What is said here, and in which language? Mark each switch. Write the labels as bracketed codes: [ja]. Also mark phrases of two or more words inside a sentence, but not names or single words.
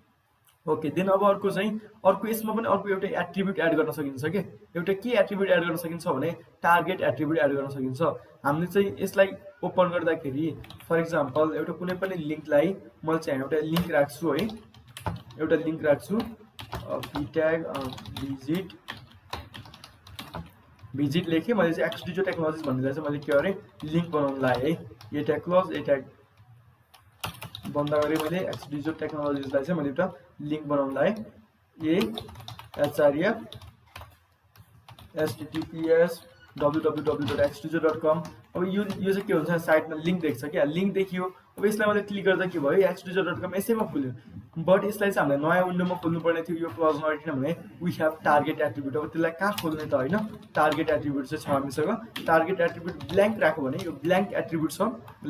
[en] okay then [ne] अब अर्को यसमा पनि अर्को एउटा [en] attribute add [ne] गर्न सकिन्छ के एउटा के [en] attribute add [ne] गर्न सकिन्छ भने [en] target attribute add [ne] गर्न सकिन्छ हामीले चाहिँ यसलाई ओपन गर्दाखेरि [en] for example [ne] एउटा कुनै पनि लिंकलाई म चाहिँ एउटा लिंक राख्छु है एउटा लिंक राख्छु [en] ptag visit [ne] लेखे मैले चाहिँ xdj टेक्नोलोजिज भन्नेलाई चाहिँ मैले के गरे लिंक बनाउन लाए है [en] a tag close a tag [ne] बन्द गरे मैले xdj टेक्नोलोजिजलाई चाहिँ मैले एउटा लिंक बनाउन लाए [en] a href https www.xdj.com [ne] अब यो चाहिँ के हुन्छ साइटमा लिंक देख्छ के लिंक देखियो अब यसलाई मैले क्लिक गर्दा के भयो xdj.com यसैमा खुल्यो बट यसलाई चाहिँ हामीले नयाँ विन्डोमा खोल्नु पर्ने थियो यो क्लोज नगरिकिन भने [en] we have target attribute [ne] अब त्यसलाई कहाँ खोल्ने त हैन [en] target attribute [ne] चाहिँ छ हामीसँग [en] target attribute blank [ne] राख्यो भने यो [en] blank attribute [ne] छ यसलाई